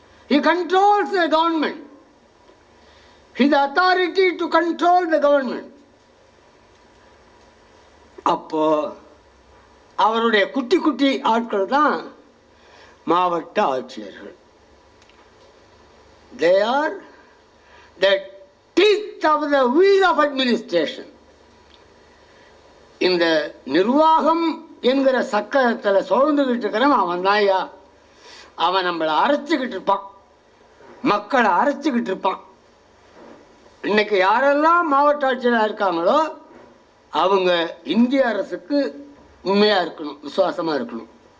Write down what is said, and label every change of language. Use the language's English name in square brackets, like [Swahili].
[English] He controls the government. His authority to control the government. [Tamil] அப்போ அவருடைய குட்டி குட்டி ஆட்கள் தான் மாவட்ட ஆட்சியர்கள். [English] They are the teeth of the wheel of administration. [Tamil] இந்த நிர்வாகம் என்கிற சக்கரத்தில் சுழந்துக்கிட்டு இருக்கிறவன் அவன் தான்யா. அவன் நம்மளை அரைச்சிக்கிட்டு இருப்பான், மக்களை அரைச்சிக்கிட்டு இருப்பான். இன்னைக்கு யாரெல்லாம் மாவட்ட ஆட்சியராக இருக்காங்களோ அவங்க இந்திய அரசுக்கு உண்மையாக இருக்கணும், விசுவாசமாக இருக்கணும்.